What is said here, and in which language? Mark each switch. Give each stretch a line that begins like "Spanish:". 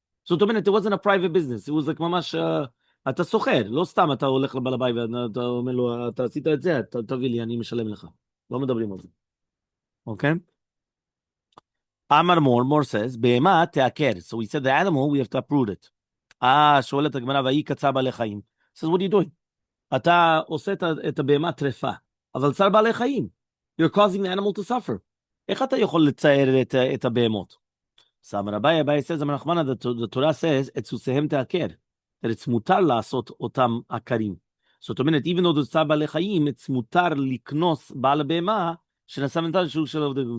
Hebrew: זאת אומרת,
English: it wasn't a private business. It was like ממש...
Hebrew: אתה סוחר, לא סתם אתה הולך לבעל הבית ואתה אומר לו, אתה עשית את זה, תביא לי, אני משלם לך. לא מדברים על זה. אוקיי? אמר מור says, בהמה תעקר.
English: So we said the animal, we have to uproot it.
Hebrew: שואלת הגמרא, והיא קצה בעלי חיים.
English: says, what are you doing?
Hebrew: אתה עושה את הבהמה טרפה, אבל צער בעלי חיים.
English: You're causing the animal to suffer.
Hebrew: איך אתה יכול לצייר את הבהמות?
English: So Rabbi says, the Torah says,
Hebrew: את סוסיהם תעקר. That it's מותר לעשות אותם עקרים. זאת אומרת,
English: even though
Hebrew: זה צער בעלי חיים, it's מותר לקנוס בעל הבהמה שנשא מנתן שוק של עובדים.